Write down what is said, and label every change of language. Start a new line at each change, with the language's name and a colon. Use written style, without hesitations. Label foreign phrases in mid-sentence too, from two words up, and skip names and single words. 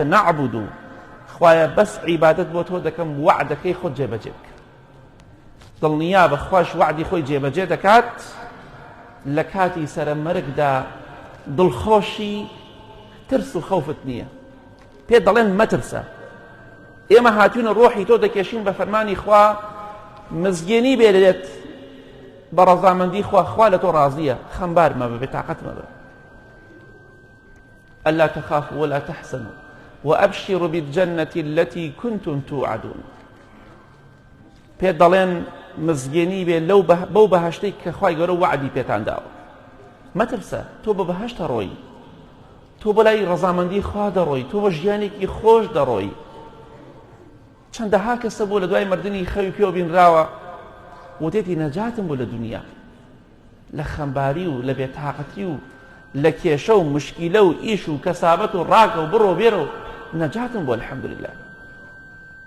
Central Kurdish: نەعبود و خوایە بەس عیبادەت بۆ تۆ دەکەم وعدەکەی خۆت جێبەجێ بکە دڵنیا بەخواش وعدی خۆی جێبەجێ دەکات لە کاتی سەرمەرگدا دڵخۆشی ترس و خەوفت نییە پێت دەڵێن مەترسە ئێمە هاتوونە ڕۆحی تۆ دەکێشین بە فەرمانی خوا مزگێنی بێرێت بە ڕەزامەندی خوا لە تۆ ڕازیە خەمبار مەبە بێتاقەت مەبە
Arabic: ألا تخافوا ولا تحزنوا وأبشروا بالجنة التي كنتم توعدون
Central Kurdish: پێت دەڵێن مزگێنی بێ بەو بەهەشتەی کە خوای گەورە وعدی پێتان داوە مەترسە تۆ بە بەهەشتە ڕۆی تۆ بە لای ڕەزامەندی خوا دەڕۆی تۆ بە ژیانێکی خۆش دەڕۆی چەندەها کەسە بوو لە دوای مردنی خەوی پێوە بینراوە وتێتی نەجاتم بوو لە دنیا لە خەمباری و لە بێتاقەتی و لە کێشە و مشکیلە و ئیش و کەسابەت و ڕاکە و بڕۆ بێرە و نەجاتم بوو الحەمدولله